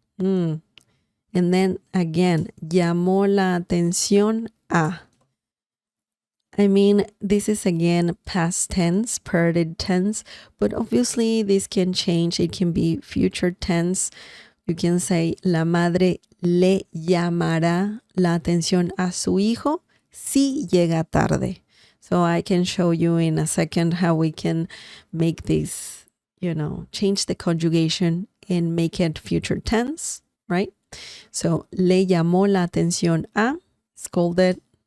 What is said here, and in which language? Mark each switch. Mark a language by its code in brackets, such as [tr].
[en] And then again, [es] llamó la atención a. [en] This is again past tense, parted tense, but obviously this can change. It can be future tense. You can say, [es] la madre le llamará la atención a su hijo si llega tarde. [en] So I can show you in a second how we can make this, change the conjugation and make it future tense, right? [es] So, le llamó la atención a, scolded.